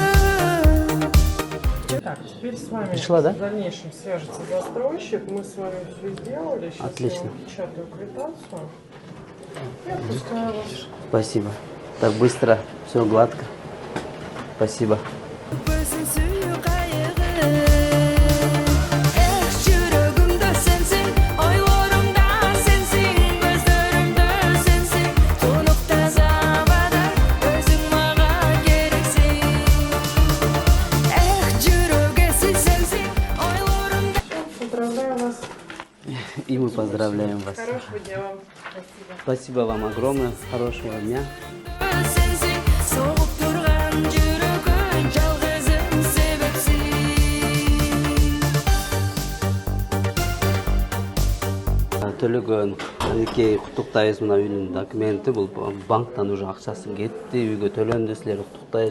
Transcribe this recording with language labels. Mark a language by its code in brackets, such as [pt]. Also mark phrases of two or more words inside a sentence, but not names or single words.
[ru] Так, теперь с вами Пришла, да? в дальнейшем свяжется застройщик. Мы с вами все сделали. Сейчас Отлично. я вам печатаю квитанцию. И отпускаю вас. Спасибо. Так быстро, все гладко. Спасибо. [ky] Көзүң сүйүү кайгы. Жүрөгүмдө сенсиң, ойлорумда сенсиң, көздөрүмдө сенсиң, тунук таза абадай өзүң мага керексиң. Жүрөк эси сенсиң, ойлорумда. [ru] Поздравляю вас. И мы поздравляем вас. Хорошего дня вам. Спасибо вам огромное. Хорошего дня. [ky] сенсиң, согуп турган жүрөгкө жалгызым себепсиң. Төлөгөн эки куттуктайбыз мына үйдүн документи. Бул банктан уже акчасы кетти, үйгө төлөндү, силерди куттуктайбыз.